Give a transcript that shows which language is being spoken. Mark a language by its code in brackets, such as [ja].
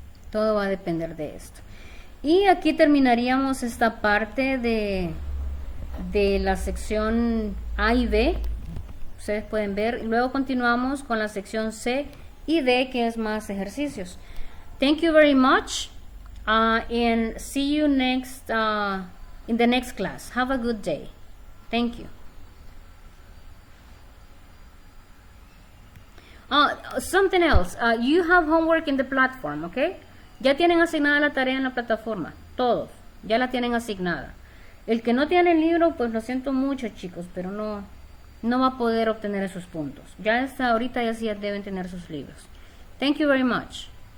[es] Todo va a depender de esto. Y aquí terminaríamos esta parte de la sección A y B. Ustedes pueden ver. Y luego continuamos con la sección C y D, que es más ejercicios. [en] Thank you very much. And see you next in the next class. Have a good day. Thank you. Something else. You have homework in the platform, okay? [es] Ya tienen asignada la tarea en la plataforma. Todos. Ya la tienen asignada. El que no tiene el libro, pues lo siento mucho, chicos, pero no va a poder obtener esos puntos. Ya hasta ahorita ya sí deben tener sus libros. [en] Thank you very much.